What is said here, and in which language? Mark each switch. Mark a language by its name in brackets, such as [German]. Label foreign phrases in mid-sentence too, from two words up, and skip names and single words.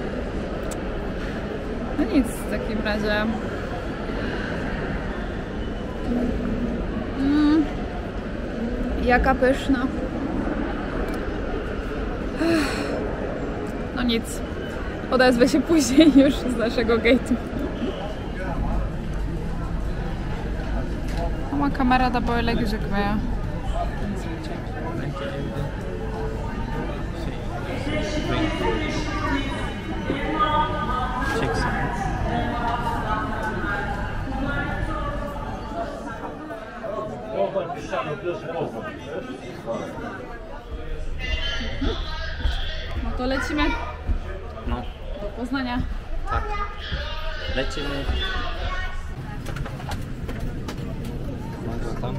[Polish] No nic, w takim razie... Jaka pyszna. No nic, odezwę się później już z naszego gate'u. [Turkish] Ama kamerada böyle gözükmüyor. Çeksin. [Polish] No to lecimy No, do Poznania. tak. Lecimy. No tam.